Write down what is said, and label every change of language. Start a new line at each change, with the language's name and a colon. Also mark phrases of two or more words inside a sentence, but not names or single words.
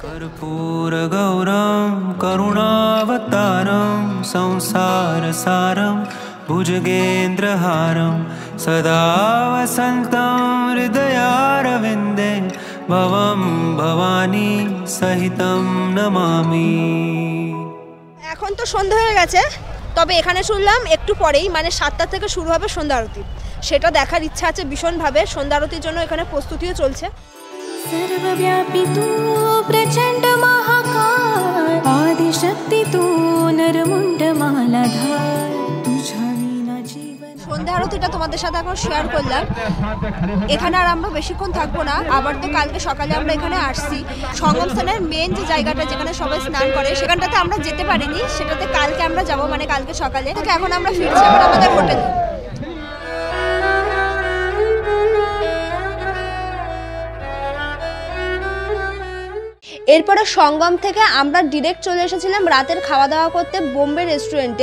Sanskrit: কর্পূর গৌরম করুণাবতারম সংসার সারম ভুজগেন্দ্রহারম সদা বসন্তম হৃদয়ারবিন্দে ভবম ভবানী সহিতম নমামি।
Bangla: এখন তো সন্ধ্যা হয়ে গেছে, তবে এখানে শুনলাম একটু পরেই মানে 7টা থেকে শুরু হবে সন্ধ্যা আরতি। সেটা দেখার ইচ্ছা আছে ভীষণভাবে। সন্ধ্যা আরতির জন্য এখানে প্রস্তুতিও চলছে।
Marathi: सर्वव्यापी तू प्रचंड महाकाय आदिशक्ती तू नरमुंड मालाधार तुझ्या विना जीवन।
Bangla: সন্ধ্যা আরতিটা তোমাদের সাথে এখন শেয়ার করলাম। এখানে আর আমরা বেশিক্ষণ থাকবো না, আবার তো কালকে সকালে আমরা এখানে আসছি। সঙ্গম স্থানের মেন যে জায়গাটা যেখানে সবাই স্নান করে, সেখানটাতে আমরা যেতে পারিনি, সেটাতে কালকে আমরা যাব, মানে কালকে সকালে। এখন আমরা ফিরছি আবার আমাদের হোটেলে। এরপরে সঙ্গম থেকে আমরা ডিরেক্ট চলে এসেছিলাম রাতের খাওয়া দাওয়া করতে বোম্বে রেস্টুরেন্টে।